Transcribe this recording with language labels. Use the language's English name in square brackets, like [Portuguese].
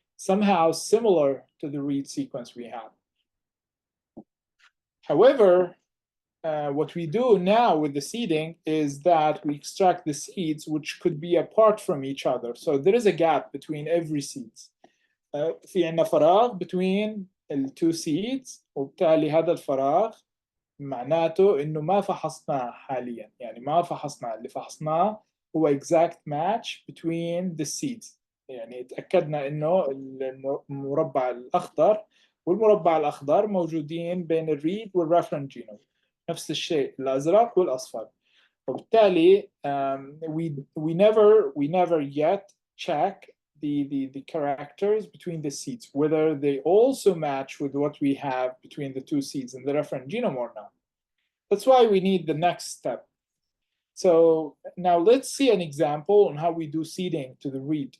[English] somehow similar to the read sequence we have. However, what we do now with the seeding is that we extract the seeds which could be apart from each other. So there is a gap between every seeds. [Arabic] في عندنا فراغ between التو seeds، وبالتالي هذا الفراغ معناته انه ما فحصناه حاليا، يعني ما فحصناه، اللي فحصناه هو [English] exact match between the seeds. [Arabic] يعني تأكدنا انه المربع الاخضر والمربع الاخضر موجودين بين الريد والريفرنس جينوم، نفس الشيء الازرق والاصفر. [English] وبالتالي we never yet check the characters between the seeds, whether they also match with what we have between the two seeds in the reference genome or not. That's why we need the next step. So now let's see an example on how we do seeding to the read.